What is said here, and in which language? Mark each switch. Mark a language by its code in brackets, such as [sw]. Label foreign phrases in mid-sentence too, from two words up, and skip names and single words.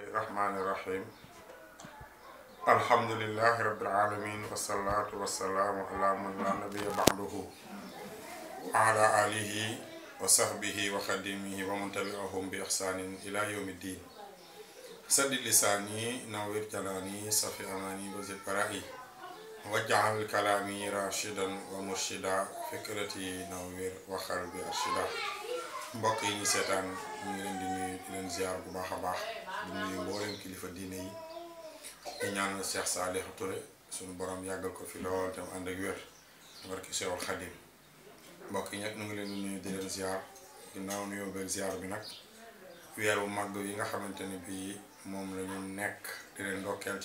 [ar] الرحمن الرحيم الحمد لله رب العالمين والصلاة والسلام على من لا نبي بعده وعلى آله وصحبه وخدمه ومن تبعهم بإحسان إلى يوم الدين سد لساني نوّر جناني صفي أماني وزد برائي واجعل كلامي راشدا ومرشدا فكرتي نوّر وقلبي أرشدا [wo] mbokk yi ñu seetaan ñu ngi leen di nuyu di leen ziar bu baax a baax di nuyu mboolem kilifa diine yi di ñaanal Cheikh Salih Touré suñu borom yàggal ko fi lool tam ànd ak wér barki Cheikhul Khadim mbokk yi nag ñu ngi leen di nuyu di leen ziar ginnaaw nuyoo beeg ziar bi nag weeru màgg yi nga xamante ne bii moom la ñu nekk di leen ndokkeel